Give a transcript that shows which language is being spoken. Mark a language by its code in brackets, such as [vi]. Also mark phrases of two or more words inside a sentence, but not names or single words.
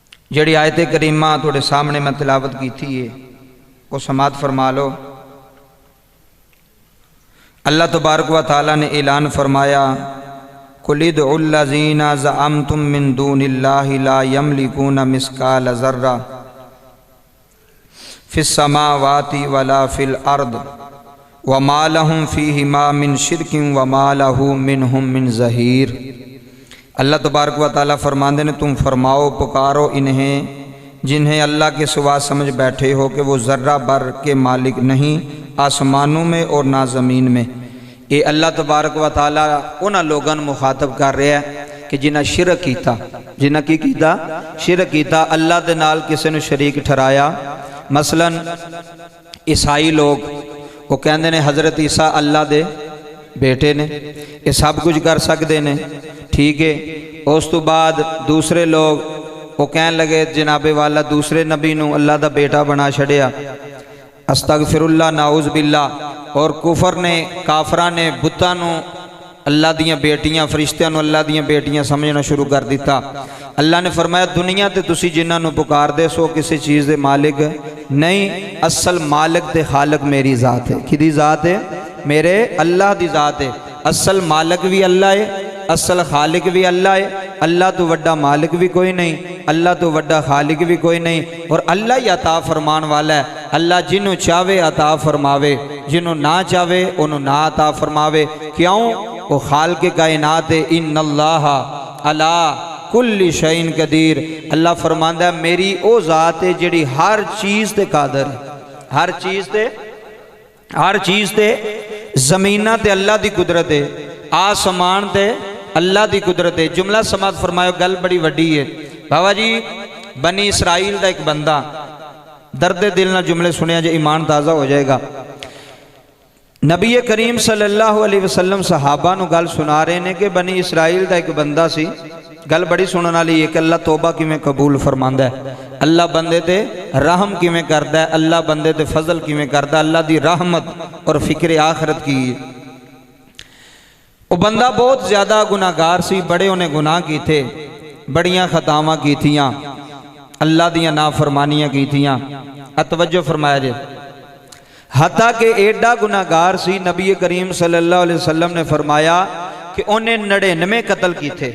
[ur] جڑی آیت کریمہ تھوڑے سامنے میں تلاوت کی تھی وہ سماعت فرما لو۔ اللہ تبارک و تعالیٰ نے اعلان فرمایا [ar] قُلِ ادْعُوا الَّذِينَ زَعَمْتُم مِّن دُونِ اللَّهِ لَا يَمْلِكُونَ مِثْقَالَ ذَرَّةٍ فِي السَّمَاوَاتِ وَلَا فِي الْأَرْضِ وَمَا لَهُمْ فِيهِمَا مِن شِرْكٍ وَمَا لَهُ مِنْهُمْ مِن ظَهِيرٍ۔ [ur] اللہ تبارک و تعالیٰ فرماندے نے تم فرماؤ پکارو انہیں جنہیں اللہ کے سوا سمجھ بیٹھے ہو کہ وہ ذرہ بر کے مالک نہیں آسمانوں میں اور نہ زمین میں۔ [pa] یہ اللہ تبارک و تعالیٰ انہاں لوگاں مخاطب کر رہا ہے کہ جنہاں شرک کیتا، جنہاں کی کیتا؟ شرک کیتا، اللہ دے نال کسی نے شریک ٹھہرایا۔ مثلا عیسائی لوگ وہ کہندے نے حضرت عیسیٰ اللہ دے بیٹے نے، یہ سب کچھ کر سکتے نے، ٹھیک ہے۔ اس تو بعد دوسرے لوگ وہ کہنے لگے جناب والا دوسرے نبی نو اللہ دا بیٹا بنا چھڑیا، [ar] استغفر اللہ نعوذ باللہ۔ [pa] اور کفر نے کافران نے بتاں نو اللہ دیاں بیٹیاں، فرشتیاں نو اللہ دیاں بیٹیاں سمجھنا شروع کر دیتا۔ اللہ نے فرمایا دنیا تے تسی جنہاں نو پکار دے سو کسی چیز دے مالک نہیں، اصل مالک تے خالق میری ذات ہے۔ کدی ذات ہے؟ میرے اللہ دی ذات ہے۔ اصل مالک بھی اللہ ہے، اصل خالق بھی اللہ ہے۔ اللہ تو وڈا مالک بھی کوئی نہیں، اللہ تو وڈا خالق بھی کوئی نہیں، اور اللہ ہی عطا فرمان والا ہے۔ اللہ جنہوں چاہے عطا فرماوے، جنہوں نہ چاہے انہوں نہ عطا فرماوے۔ کیوں؟ وہ خالق کائنات ہے۔ [ar] ان اللہ علی کل شیء قدیر۔ [pa] اللہ فرماندا ہے میری او ذات ہے جڑی ہر چیز تے قادر ہے، ہر چیز تے زمینہ تے اللہ دی قدرت ہے، آسمان تے اللہ دی قدرت ہے۔ جملہ سماعت فرماؤ، گل بڑی وڈی ہے بابا جی۔ بنی اسرائیل دا ایک بندہ، درد دل نہ جملے سنیا جے ایمان تازہ ہو جائے گا۔ نبی کریم [ar] صلی اللہ علیہ وسلم [pa] صحابہ نو گل سنا رہے نے کہ بنی اسرائیل دا ایک بندہ سی، گل بڑی سنن والی ہے کہ اللہ توبہ کیویں قبول فرماندا ہے، اللہ بندے تے رحم کیویں کردا ہے، اللہ بندے تے فضل کیویں کردا ہے، اللہ دی رحمت اور فکر آخرت کی ہے۔ وہ بندہ بہت زیادہ گناہگار سی، بڑے انہیں گناہ کی تھے، بڑیاں خطاواں کی تھیاں، اللہ دیاں نافرمانیاں کی تھیاں۔ اتوجہ فرمایا جے، حتیٰ کہ ایڈا گناہگار سی نبی کریم [ar] صلی اللہ علیہ وسلم [pa] نے فرمایا کہ انہیں 99 قتل کی تھے۔